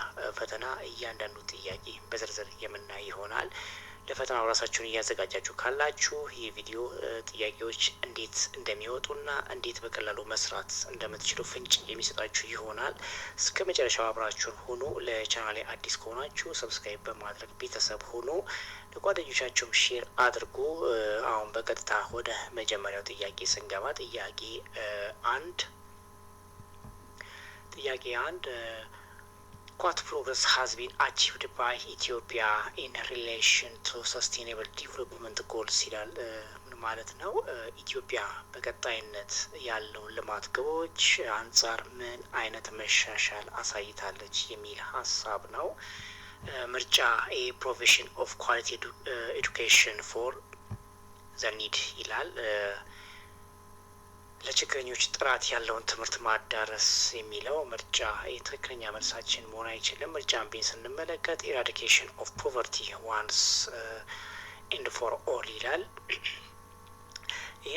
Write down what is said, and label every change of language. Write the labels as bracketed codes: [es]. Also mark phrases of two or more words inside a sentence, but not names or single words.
[am] ፈተና እያንዳንዱ ጥያቄ በዝርዝር የምናይ ይሆናል። ለፈተናው ራሳችሁን እያዘጋጃችሁ ካላችሁ ይህ ቪዲዮ ጥያቄዎች እንዴት እንደሚወጡና እንዴት በቀላሉ መስራት እንደምትችሉ ፍንጭ የሚሰጣችሁ ይሆናል። እስከ መጨረሻው አብራችሁን ሆኖ ለቻናሌ አዲስ ከሆናችሁ ሰብስክራይብ በማድረግ ቤተሰብ ሆኖ ለጓደኞቻችሁም ሼር አድርጉ። አሁን በቀጥታ ወደ መጀመሪያው ጥያቄ ስንገባ ጥያቄ አንድ [en] What progress has been achieved by Ethiopia in relation to sustainable development goals [am] ይላል። ምን ማለት ነው? ኢትዮጵያ በቀጣይነት ያለውን ልማት ግቦች አንጻር ምን አይነት መሻሻል አሳይታለች የሚል ሀሳብ ነው። ምርጫ ኤ [en] provision of quality education for the need [am] ይላል። ለችግረኞች ጥራት ያለውን ትምህርት ማዳረስ የሚለው ምርጫ የትክክለኛ መልሳችን መሆን አይችልም። ምርጫ ቢን ስንመለከት [en] eradication of poverty once and for all [am] ይላል። ይህም